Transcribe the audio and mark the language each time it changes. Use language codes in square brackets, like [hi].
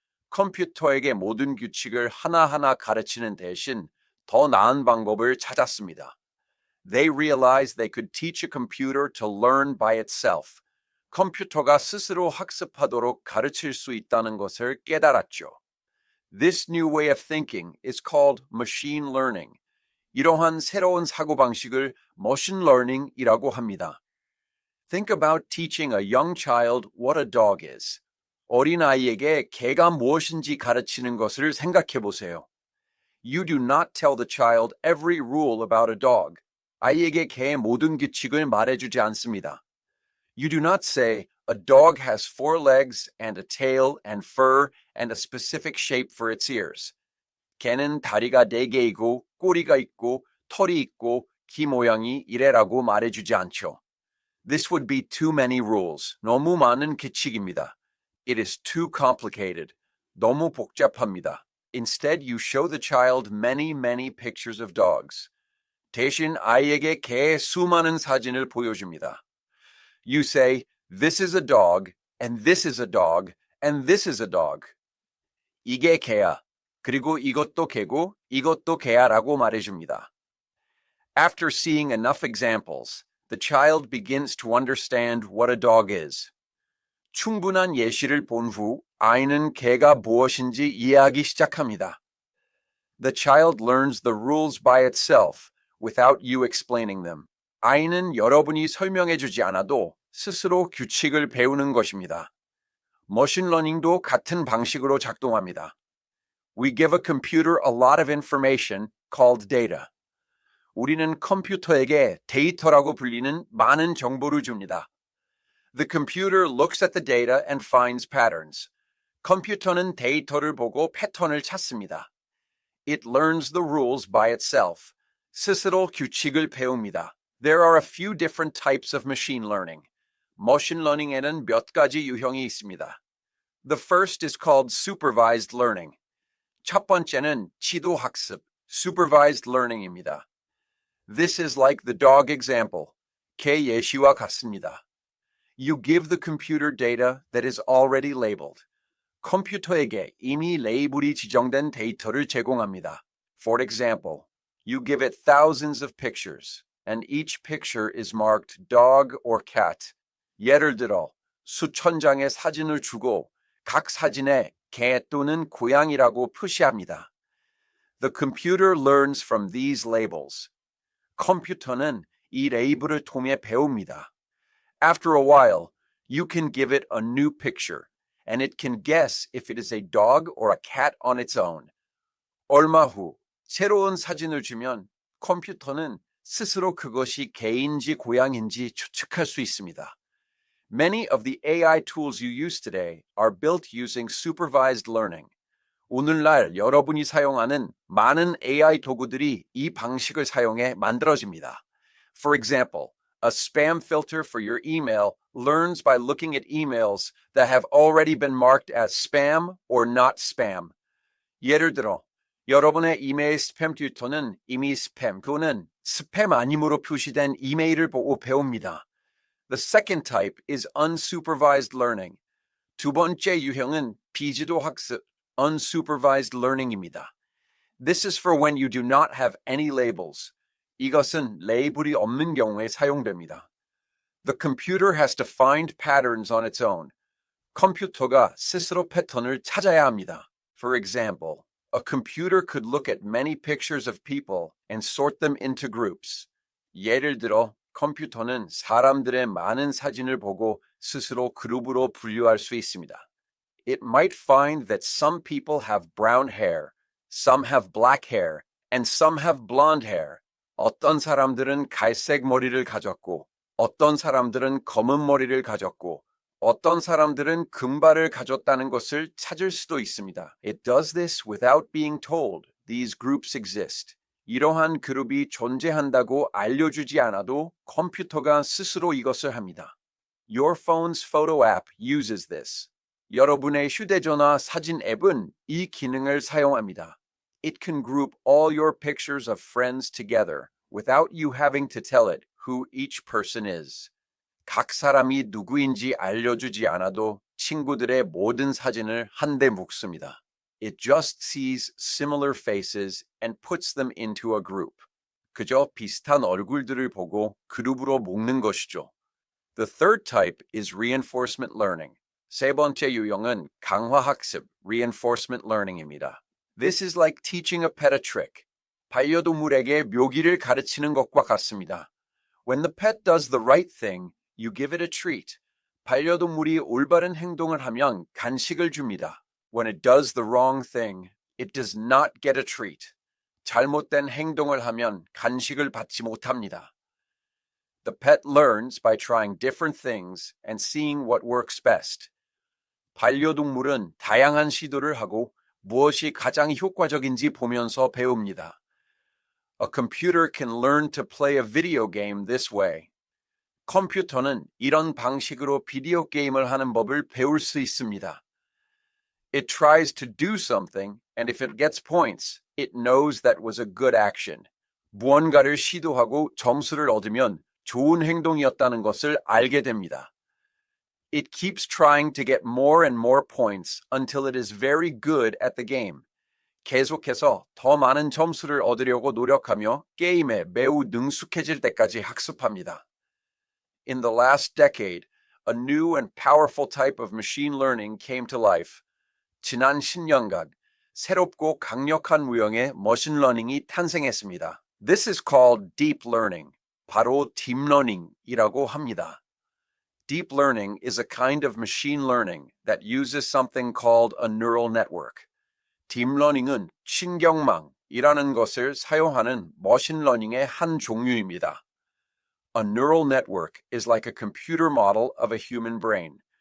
[ko] 컴퓨터에게 모든 규칙을 하나하나 가르치는 대신 더 나은 방법을 찾았습니다. [en] They realized they could teach a computer to learn by itself. [ko] 컴퓨터가 스스로 학습하도록 가르칠 수 있다는 것을 깨달았죠. [en] This new way of thinking is called machine learning. [ko] 이러한 새로운 사고방식을 machine learning이라고 합니다. [en] Think about teaching a young child what a dog is. [ko] 어린아이에게 개가 무엇인지 가르치는 것을 생각해 보세요. [en] You do not tell the child every rule about a dog. [ko] 아이에게 개의 모든 규칙을 말해주지 않습니다. [en] You do not say, a dog has 4 legs and a tail and fur and a specific shape for its ears. [ko] 개는 다리가 4개이고 꼬리가 있고 털이 있고 귀 모양이 이래라고 말해주지 않죠. [en] This would be too many rules. [ko] 너무 많은 규칙입니다. [en] It is too complicated. [ko] 너무 복잡합니다. [en] Instead, you show the child many pictures of dogs. [ko] 대신 아이에게 개의 수많은 사진을 보여줍니다. [en] You say, this is a dog, and this is a dog, and this is a dog. [ko] 이게 개야. 그리고 이것도 개고 이것도 개야라고 말해줍니다. [en] After seeing enough examples, the child begins to understand what a dog is. [ko] 충분한 예시를 본 후 아이는 개가 무엇인지 이해하기 시작합니다. [en] The child learns the rules by itself without you explaining them. [ko] 아이는 여러분이 설명해주지 않아도 스스로 규칙을 배우는 것입니다. 머신러닝도 같은 방식으로 작동합니다. [en] We give a computer a lot of information called data. [ko] 우리는 컴퓨터에게 데이터라고 불리는 많은 정보를 줍니다. [en] The computer looks at the data and finds patterns. [ko] 컴퓨터는 데이터를 보고 패턴을 찾습니다. [en] It learns the rules by itself. [ko] 스스로 규칙을 배웁니다. [en] There are a few different types of machine learning. [ko] 머신 러닝에는 몇 가지 유형이 있습니다. [en] The first is called supervised learning. [ko] 첫 번째는 지도 학습, supervised learning입니다. [en] This is like the dog example. [ko] 개 예시와 같습니다. [en] You give the computer data that is already labeled. [ko] 컴퓨터에게 이미 레이블이 지정된 데이터를 제공합니다. [en] For example, you give it thousands of pictures, and each picture is marked dog or cat. [ko] 예를 들어, 수천 장의 사진을 주고 각 사진에 개 또는 고양이라고 표시합니다. [en] The computer learns from these labels. [ko] 컴퓨터는 이 레이블을 통해 배웁니다. [en] After a while, you can give it a new picture, and it can guess if it is a dog or a cat on its own. [ko] 얼마 후 새로운 사진을 주면 컴퓨터는 스스로 그것이 개인지 고양인지 추측할 수 있습니다. [en] Many of the AI tools you use today are built using supervised learning. [ko] 오늘날 여러분이 사용하는 많은 AI 도구들이 이 방식을 사용해 만들어집니다. [en] For example, a spam filter for your email learns by looking at emails that have already been marked as spam or not spam. [ko] 예를 들어, 여러분의 이메일 스팸 필터는 이미 스팸 또는 스팸 아님으로 표시된 이메일을 보고 배웁니다. [en] The second type is unsupervised learning. [ko] 두 번째 유형은 비지도 학습, unsupervised learning입니다. [en] This is for when you do not have any labels. [ko] 이것은 레이블이 없는 경우에 사용됩니다. [en] The computer has to find patterns on its own. [ko] 컴퓨터가 스스로 패턴을 찾아야 합니다. [en] For example, a computer could look at many pictures of people and sort them into groups. [ko] 예를 들어, 컴퓨터는 사람들의 많은 사진을 보고 스스로 그룹으로 분류할 수 있습니다. [en] It might find that some people have brown hair, some have black hair, and some have blonde hair. [ko] 어떤 사람들은 갈색 머리를 가졌고, 어떤 사람들은 검은 머리를 가졌고, 어떤 사람들은 금발을 가졌다는 것을 찾을 수도 있습니다. [en] It does this without being told. These groups exist. [ko] 이러한 그룹이 존재한다고 알려주지 않아도 컴퓨터가 스스로 이것을 합니다. [en] Your phone's photo app uses this. [ko] 여러분의 휴대전화 사진 앱은 이 기능을 사용합니다. [en] It can group all your pictures of friends together without you having to tell it who each person is. [ko] 각 사람이 누구인지 알려주지 않아도 친구들의 모든 사진을 한데 묶습니다. [en] It just sees similar faces and puts them into a group. [ko] 그저 비슷한 얼굴들을 보고 그룹으로 묶는 것이죠. [en] The third type is reinforcement learning. [ko] 세 번째 유형은 강화학습, reinforcement learning입니다. [en] This is like teaching a pet a trick. [ko] 반려동물에게 묘기를 가르치는 것과 같습니다. [en] When the pet does the right thing, you give it a treat. [ko] 반려동물이 올바른 행동을 하면 간식을 줍니다. [en] When it does the wrong thing, it does not get a treat. [ko] 잘못된 행동을 하면 간식을 받지 못합니다. [en] The pet learns by trying different things and seeing what works best. [ko] 반려동물은 다양한 시도를 하고 무엇이 가장 효과적인지 보면서 배웁니다. [en] A computer can learn to play a video game this way. [ko] 컴퓨터는 이런 방식으로 비디오 게임을 하는 법을 배울 수 있습니다. [en] It tries to do something, and if it gets points, it knows that was a good action. [ko] 무언가를 시도하고 점수를 얻으면 좋은 행동이었다는 것을 알게 됩니다. [en] It keeps trying to get more and more points until it is very good at the game. [ko] 계속해서 더 많은 점수를 얻으려고 노력하며 게임에 매우 능숙해질 때까지 학습합니다. [en] In the last decade, a new and powerful type of machine learning came to life. [ko] 지난 10년간 새롭고 강력한 유형의 머신러닝이 탄생했습니다. [en] This is called deep learning. [ko] 바로 딥러닝이라고 합니다. [en] Deep learning is a kind of machine learning that uses something called a neural network. [ko] 딥러닝은 신경망이라는 것을 사용하는 머신러닝의 한 종류입니다. [en] A neural network is like a computer model of a human brain.